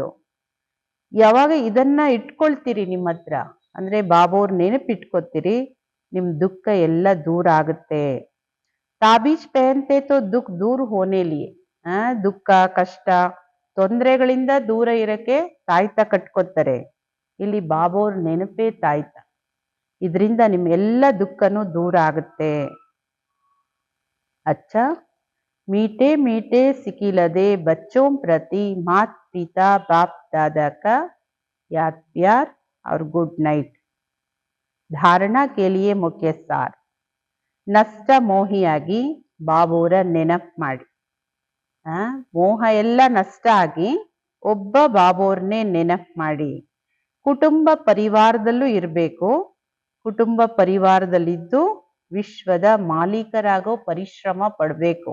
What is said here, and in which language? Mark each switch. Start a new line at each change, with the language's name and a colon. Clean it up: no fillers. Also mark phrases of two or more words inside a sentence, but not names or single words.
Kannada: ಯಾವಾಗ ಇದನ್ನ ಇಟ್ಕೊಳ್ತೀರಿ ನಿಮ್ಮ ಹತ್ರ, ಅಂದ್ರೆ ಬಾಬೋರ್ ನೆನಪಿಟ್ಕೊತೀರಿ, ನಿಮ್ ದುಃಖ ಎಲ್ಲ ದೂರ ಆಗುತ್ತೆ.
Hindi: ताबीज़ पहनते तो दुःख दूर होने लिये,
Kannada: ದುಃಖ ಕಷ್ಟ ತೊಂದರೆಗಳಿಂದ ದೂರ ಇರಕ್ಕೆ ತಾಯ್ತ ಕಟ್ಕೊತಾರೆ. ಇಲ್ಲಿ ಬಾಬೋರ್ ನೆನಪೇ ತಾಯ್ತ, ಇದರಿಂದ ನಿಮ್ ಎಲ್ಲ ದುಃಖನೂ ದೂರ ಆಗುತ್ತೆ.
Hindi: अच्छा, मीठे मीठे सिकिलदे बच्चों प्रति मात पिता बाप दादा का याद प्यार और
English: good night.
Hindi: धारणा के लिए मुख्य सार,
Kannada: ನಷ್ಟ ಮೋಹಿಯಾಗಿ ಬಾಬೋರ ನೆನಪು ಮಾಡಿ. ಮೋಹ ಎಲ್ಲ ನಷ್ಟ ಆಗಿ ಒಬ್ಬ ಬಾಬೋರ್ನೇ ನೆನಪು ಮಾಡಿ. ಕುಟುಂಬ ಪರಿವಾರದಲ್ಲೂ ಇರಬೇಕು, ಕುಟುಂಬ ಪರಿವಾರದಲ್ಲಿದ್ದು ವಿಶ್ವದ ಮಾಲೀಕರಾಗೋ ಪರಿಶ್ರಮ ಪಡಬೇಕು.